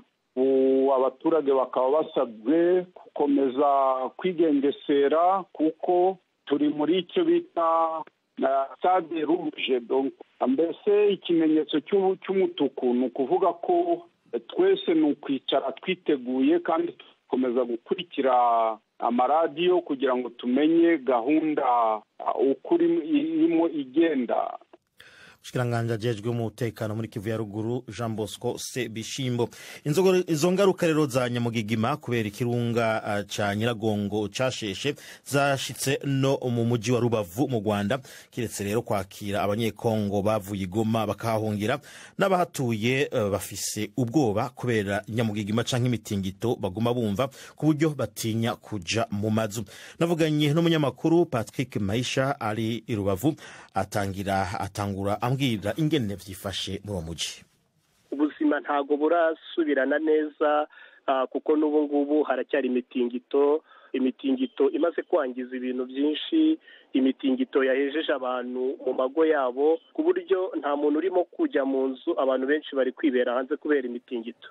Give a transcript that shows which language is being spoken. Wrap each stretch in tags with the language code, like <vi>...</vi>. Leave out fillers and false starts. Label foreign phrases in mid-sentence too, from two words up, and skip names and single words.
<rw>Abaturage bakaba basabwe gukomeza kwigengesera, kuko turi muri icyo bita</rw> <fr>stade rouge,</fr> <rw>donc mbese ikimenyetso cy'umutuku, ni ukuvuga ko twese ni ukwicara twiteguye kandi tukomeza gukurikira amaradiyo kugira ngo tumenye gahunda ukuri irimo igenda.</rw> <rn>Ushikiranganje ajejwe mu mutekano muri Kivu ya ruguru Jean Bosco Sebishimbo. Izo ngaruka rero za nyamugigima kubera ikirunga ca Nyiragongo casheshe zashitse no mu muji wa Rubavu mu Rwanda, kiretse rero kwakira abanyekongo bavuye Goma bakahungira, n'abahatuye bafise ubwoba kubera nyamugigima canke imitingito baguma bumva ku buryo batinya kuja mu mazu. Navuganye n'umunyamakuru Patrick Maisha ari i Rubavu, atangura ambwira ingene vyifashe muri uwo muji.</rn> <rw>Ubuzima ntago burasubirana neza, kuko n'ubu ngubu haracyari imitingito imaze kwangiza ibintu byinshi, imitingito yahejeje abantu mu mago yabo ku buryo nta muntu urimo kujya mu nzu, abantu benshi bari kwibera hanze kubera imitingito.</rw>